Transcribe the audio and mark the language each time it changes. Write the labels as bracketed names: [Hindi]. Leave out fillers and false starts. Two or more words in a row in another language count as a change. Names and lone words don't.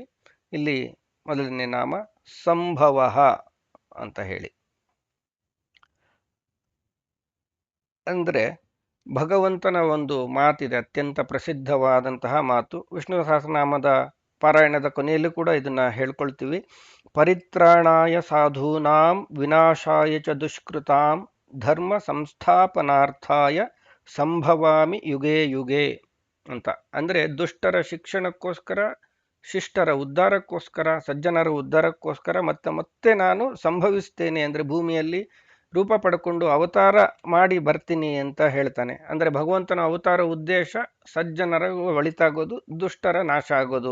[Kannada] ಇಲ್ಲಿ ಮೊದಲನೇ ನಾಮ ಸಂಭವಃ ಅಂತ ಹೇಳಿ. ಅಂದರೆ ಭಗವಂತನ ಒಂದು ಮಾತಿದೆ, ಅತ್ಯಂತ ಪ್ರಸಿದ್ಧವಾದಂತಹ ಮಾತು. ವಿಷ್ಣು ಸಹಸ್ರನಾಮದ ಪಾರಾಯಣದ ಕೊನೆಯಲ್ಲೂ ಕೂಡ ಇದನ್ನು ಹೇಳ್ಕೊಳ್ತೀವಿ. [Sanskrit] ಪರಿತ್ರಾಣಾಯ ಸಾಧೂನಾಂ ವಿನಾಶಾಯ ಚ ದುಷ್ಕೃತಾಂ ಧರ್ಮ ಸಂಸ್ಥಾಪನಾರ್ಥಾಯ ಸಂಭವಾಮಿ ಯುಗೇ ಯುಗೇ ಅಂತ. [Kannada] ಅಂದರೆ ದುಷ್ಟರ ಶಿಕ್ಷಣಕ್ಕೋಸ್ಕರ, ಶಿಷ್ಟರ ಉದ್ಧಾರಕ್ಕೋಸ್ಕರ, ಸಜ್ಜನರ ಉದ್ಧಾರಕ್ಕೋಸ್ಕರ ಮತ್ತೆ ನಾನು ಸಂಭವಿಸ್ತೇನೆ, ಅಂದರೆ ಭೂಮಿಯಲ್ಲಿ ರೂಪ ಪಡ್ಕೊಂಡು ಅವತಾರ ಮಾಡಿ ಬರ್ತೀನಿ ಅಂತ ಹೇಳ್ತಾನೆ. ಅಂದರೆ ಭಗವಂತನ ಅವತಾರ ಉದ್ದೇಶ ಸಜ್ಜನರ ಒಳಿತಾಗೋದು, ದುಷ್ಟರ ನಾಶ ಆಗೋದು.